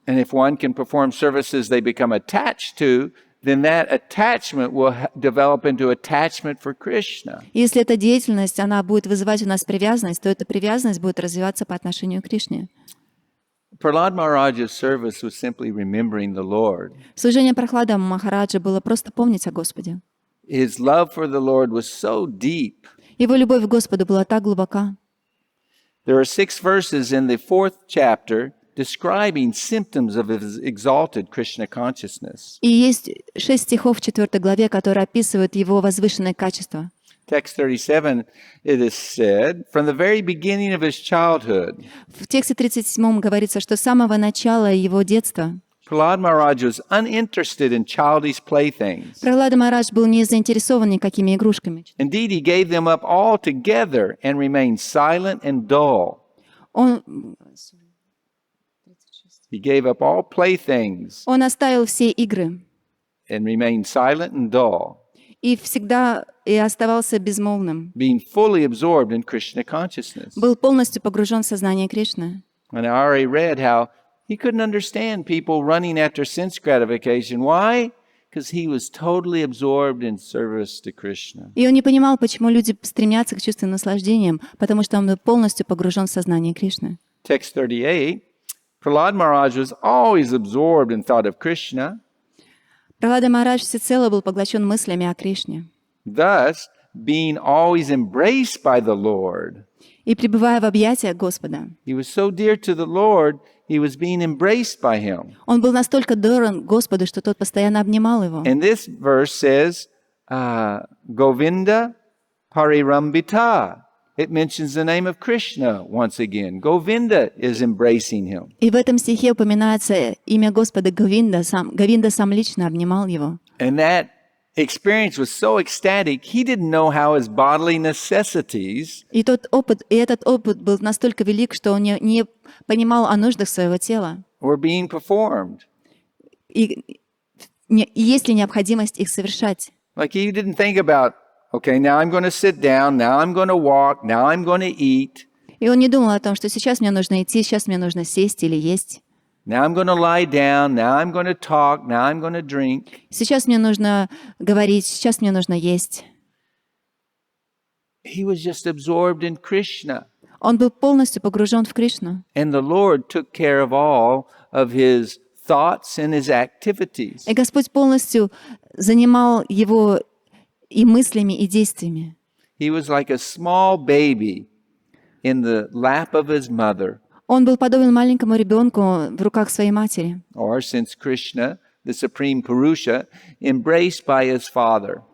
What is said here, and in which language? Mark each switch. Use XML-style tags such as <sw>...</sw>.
<en>And if one can perform services they become attached to, then that attachment will develop into attachment for Krishna.</en> <ru>Если эта деятельность, она будет вызывать у нас привязанность, то эта привязанность будет развиваться по отношению к Кришне.</ru> <en>Prahlad Maharaj's service was simply remembering the Lord.</en> <ru>Служение Прахлада Махараджа было просто помнить о Господе.</ru> <en>His love for the Lord was so deep.</en> <ru>Его любовь к Господу была так глубока.</ru> <en>There are 6 verses in the 4th chapter describing symptoms of his exalted Krishna consciousness.</en> <ru>И есть 6 стихов в 4 главе, которые описывают его возвышенное качество.</ru> <en>Text 37, it is said, from the very beginning of his childhood,</en> <ru>В тексте 37 говорится, что с самого начала его детства</ru> <en>Prahlad Maharaj was uninterested in childish playthings.</en> <ru>Прахлада Махарадж был не заинтересован никакими игрушками.</ru> <en>Indeed, he gave them up altogether and remained silent and dull. He gave up all playthings</en> <ru>Он оставил все игры</ru> <en>and remained silent and dull,</en> <ru>и всегда оставался безмолвным.</ru> <en>being fully absorbed in Krishna consciousness.</en> <ru>Был полностью погружен в сознание Кришны.</ru> <en>And I already read how he couldn't understand people running after sense gratification. Why? Because he was totally absorbed in service to Krishna.</en> <ru>И он не понимал, почему люди стремятся к чувственным наслаждениям, потому что он был полностью погружен в сознание Кришны.</ru> <en>Text 38, Prahlad Maharaj was always absorbed in thought of Krishna.</en> <ru>Прахлада Махарадж всецело был поглощен мыслями о Кришне.</ru> <en>Thus, being always embraced by the Lord.</en> <ru>И пребывая в объятиях Господа,</ru> <en>He was so dear to the Lord, he was being embraced by him.</en> <ru>он был настолько дорог Господу, что тот постоянно обнимал его.</ru> <en>And this verse says, Govinda Parirambita. It mentions the name of Krishna once again. Govinda is embracing him.</en> <ru>И в этом стихе упоминается имя Господа Говинда. Говинда сам лично обнимал его.</ru> <en>And that experience was so ecstatic, he didn't know how his bodily necessities</en> <ru>И этот опыт был настолько велик, что он не понимал о нуждах своего тела.</ru> <en>were being performed.</en> <ru>И есть ли необходимость их совершать.</ru> <en>Like he didn't think about, okay, now I'm going to sit down, now I'm going to walk, now I'm going to eat.</en> <ru>И он не думал о том, что сейчас мне нужно идти, сейчас мне нужно сесть или есть.</ru> <en>Now I'm going to lie down, now I'm going to talk, now I'm going to drink.</en> <ru>Сейчас мне нужно говорить, сейчас мне нужно есть.</ru> <en>He was just absorbed in Krishna.</en> <ru>Он был полностью погружен в Кришну.</ru> <en>And the Lord took care of all of his thoughts and his activities.</en> <ru>И Господь полностью занимал его и мыслями, и действиями.</ru> <en>He was like a small baby in the lap of his mother.</en> <ru>Он был подобен маленькому ребенку в руках своей матери.</ru> <en>Or since Krishna, the supreme Purusha, embraced by his father.</en>